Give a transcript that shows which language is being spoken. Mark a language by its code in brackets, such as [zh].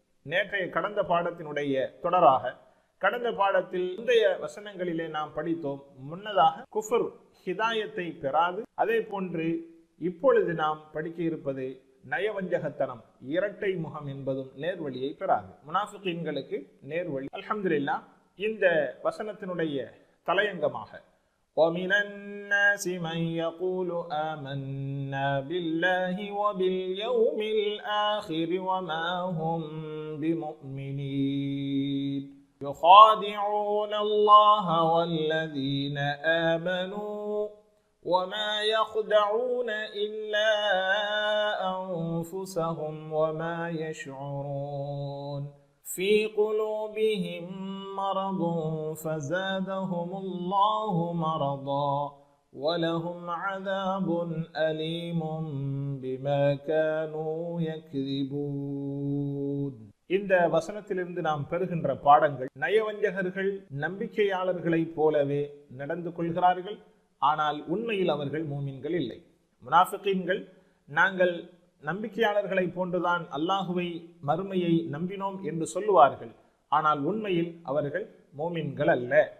[ta] நேற்றைய கடந்த பாடத்தினுடைய தொடராக, கடந்த பாடத்தில் முந்தைய வசனங்களிலே நாம் படித்தோம். முன்னதாக குஃபர், ஹிதாயத்தை பெறாது. அதே போன்று இப்பொழுது நாம் படிக்க இருப்பது நயவஞ்சகத்தனம், இரட்டை முகம் என்பதும் நேர்வழியை பெறாது. முனாஃபிகீன்களுக்கு நேர்வழி. அல்ஹம்துலில்லாஹ், இந்த வசனத்தினுடைய தலையங்கமாக [ar] وَمِنَ النَّاسِ مَن يَقُولُ آمَنَّا بِاللَّهِ وَبِالْيَوْمِ الْآخِرِ وَمَا هُمْ بِمُؤْمِنِينَ يُخَادِعُونَ اللَّهَ وَالَّذِينَ آمَنُوا وَمَا يَخْدَعُونَ إِلَّا أَنفُسَهُمْ وَمَا يَشْعُرُونَ في قلوبهم مرض فزادهم الله مرضا ولهم عذاب أليم بما كانوا يكذبون. [ta] இந்த வசனத்திலிருந்து நாம் பெறுகின்ற பாடங்கள், நயவஞ்சகர்கள் நம்பிக்கையாளர்களைப் போலவே நடந்து கொள்கிறார்கள், ஆனால் உண்மையில் அவர்கள் மூமின்கள் இல்லை. முனாஃபிகீன்கள் நாங்கள் நம்பிக்கையாளர்களை போன்றுதான் அல்லாஹுவை, மறுமையை நம்பினோம் என்று சொல்லுவார்கள், ஆனால் உண்மையில் அவர்கள் மோமின்கள் அல்ல.